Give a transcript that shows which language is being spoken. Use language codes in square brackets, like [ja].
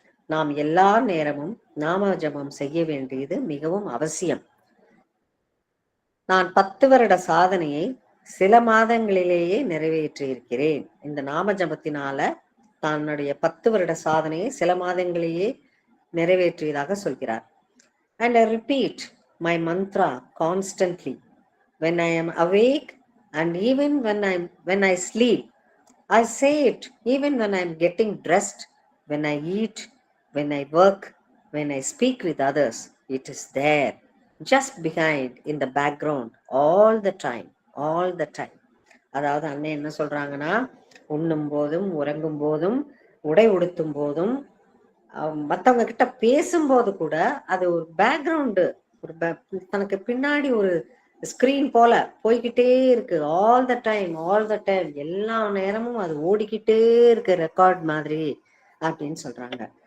[ta] நாம் எல்லா நேரமும் நாம ஜபம் செய்ய வேண்டியது மிகவும் அவசியம். நான் 10 வருட சாதனையை சில மாதங்களிலேயே நிறைவேற்றி இருக்கிறேன். இந்த நாம ஜபத்தினால தன்னுடைய 10 வருட சாதனையை சில மாதங்களிலேயே நிறைவேற்றியதாக சொல்கிறார். [en] And I repeat my mantra constantly when I am awake and even when I sleep. I say it even when I'm getting dressed, when I eat, when I work, when I speak with others. It is there, just behind, in the background, all the time, all the time. [ta] அதாவது அண்ணன் என்ன சொல்றாங்கன்னா, உண்ணும் போதும் உறங்கும் போதும் உடை உடுத்தும் போதும் மத்தவங்க கிட்ட பேசும்போது கூட அது ஒரு பேக்ரவுண்டு, ஒரு தனக்கு பின்னாடி ஒரு ஸ்கிரீன் போல போய்கிட்டே இருக்கு. [en] all the time, all the time, [ta] எல்லா நேரமும் அது ஓடிக்கிட்டே இருக்கு, ரெக்கார்ட் மாதிரி அப்படின்னு சொல்றாங்க.